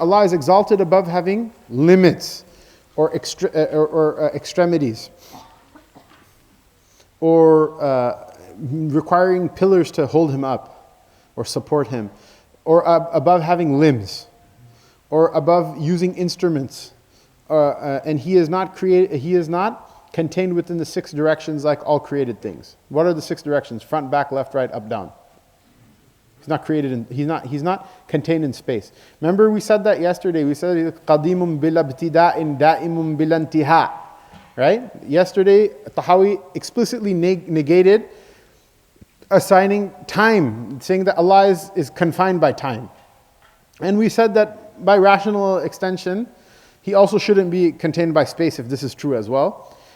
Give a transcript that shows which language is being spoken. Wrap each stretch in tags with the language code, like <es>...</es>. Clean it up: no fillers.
<en>Allah is exalted above having limits or extremities or requiring pillars to hold Him up or support Him, or above having limbs, or above using instruments. And He is not contained within the 6 directions like all created things. What are the 6 directions? Front, back, left, right, up, down. He's not contained in space. Remember we said that yesterday. We said</en> <ar>قَدِيمٌ بِالْابْتِدَاءٍ دَائِمٌ بِالْانْتِهَاءٍ.</ar> <en>Right? Yesterday, Tahawi explicitly negated assigning time, saying that Allah is confined by time. And we said that by rational extension, He also shouldn't be contained by space if this is true as well.</en>